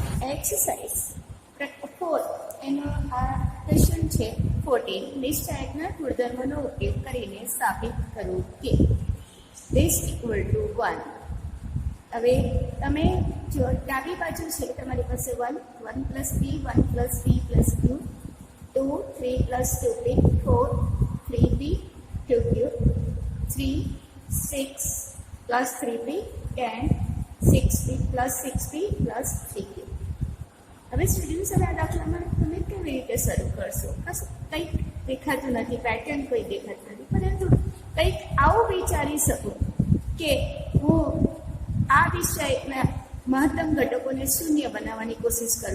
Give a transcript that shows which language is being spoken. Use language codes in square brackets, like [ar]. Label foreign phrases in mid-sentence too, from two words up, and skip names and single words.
[gu] એક્સરસાઇઝ 4 એનો આ ક્વેશ્ચન છે 14 નિશ્ચયકના ગુણધર્મનો ઉપયોગ કરીને સાબિત કરવું કે [en] this equal to 1. [gu] હવે તમે જો ડાબી બાજુ છે તમારી પાસે [en] 1 1 plus b 1 plus b plus q 2 3 plus 2b 4 3b 2q 3 6 plus 3b 10 6b plus 6b plus 3q. [gu] હવે સ્ટુડન્ટ્સ હવે આ દાખલામાં તમે કેવી રીતે શરૂ કરશો? કંઈક દેખાતું નથી, પેટર્ન કોઈ દેખાતું નથી, પરંતુ કંઈક આવું વિચારી શકો કે હું આ વિષયના મહત્તમ ઘટકોને શૂન્ય બનાવવાની કોશિશ કરું.